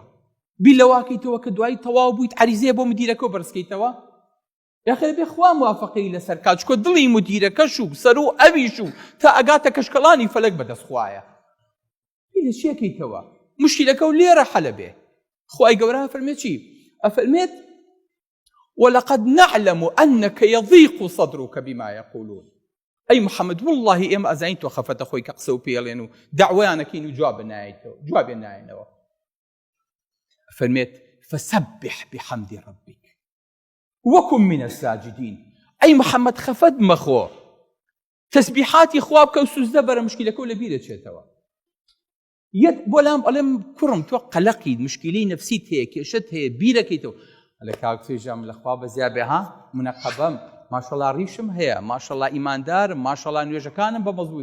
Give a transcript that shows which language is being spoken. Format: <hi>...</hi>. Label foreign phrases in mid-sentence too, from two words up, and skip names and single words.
<ckb>بی لە واکەیتەوە کە دوایی تەواو بوویت عەریزەیە بۆ مدیرەکە و بەرزکەیتەوە؟ یاخێ بێ خوا موافقەی لەسەر کات چکۆ دڵی مدیرەکەش و سەر و ئەویش و تا ئەگاتە کەشکەڵانی فەلەک بەدەست خوایە. بی لە چیەکەیتەوە؟ مشکیلەکە و لێرە حەلە بێ. خوای گەورە ئەفەرمێت چی؟</ckb> <ar>ئەفەرمێت وَلَقَدْ نَعْلَمُ أَنَّكَ يَضِيقُ صَدْرُكَ بِمَا يَقُولُونَ.</ar> <ckb>ئەی محەممەد وڵڵاهی ئێمە ئەزانین تۆ خەفەتە خۆی کە قسە و پێڵێن و داوایانەکەین و جوابێن نایەنەوە.</ckb> <ar>فەرمێت فَسَبِّحْ بِحَمْدِ رَبِّكَ وَكُن مِّنَ السَّاجِدِينَ.</ar> <ckb>ئەی محەممەد خەفەت مەخۆ، تەسبیحاتی خوا بکە و سوزدە بەرە مشکیلەکە و لە بیرە چێتەوە. یەک بۆ لام ئەڵێم کوڕم تۆ قەلەقیت، مشکیلەی نەفسیت هەیە، کێشەت هەیە، بیرەکەیتەوە. ئەلێ کاکتێژەم لەخوا بەزیا بێ ها منەقەبەم، ماشەڵڵا ڕیشم هەیە، ماشەڵڵا ئیماندارم، ماشەڵڵا نوێژەکانم بە مەزبوط.</ckb>